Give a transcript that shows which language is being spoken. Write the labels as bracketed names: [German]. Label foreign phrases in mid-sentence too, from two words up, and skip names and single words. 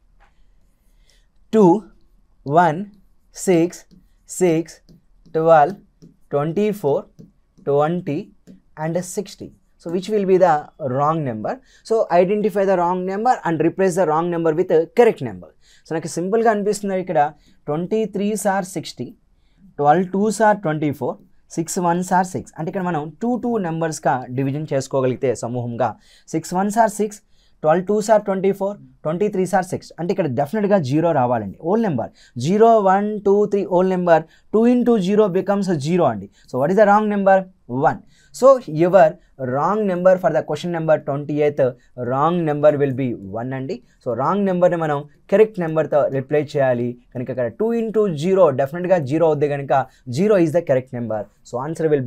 [English] 2 1 6 6 12 24 20 and 60 so which will be the wrong number so identify the wrong number and replace the wrong number with a correct number so [Telugu] నాకు సింపుల్గా అనిపిస్తుంది ఇక్కడ [English] 23s are 60 12 2s are 24 6 1s are 6 [Telugu] అంటే ఇక్కడ మనం 2 నెంబర్స్గా డివిజన్ చేసుకోగలిగితే సమూహంగా [English] 6 1s are 6 12 2s are 24 23s are 6 [Telugu] అంటే ఇక్కడ డెఫినెట్గా 0 రావాలండి [English] whole number 0 1 2 3 whole number 2 into 0 becomes 0 [Telugu] అండి [English] so what is the wrong number 1 so your wrong number for the question number 28th wrong number will be 1 అండి so wrong numberని మనం correct [Telugu] నెంబర్తో రిప్లై చేయాలి కనుక ఇక్కడ [English] 2 into 0 [Telugu] డెఫినెట్గా 0 అవుద్ది కనుక 0 [English] is the correct number so answer will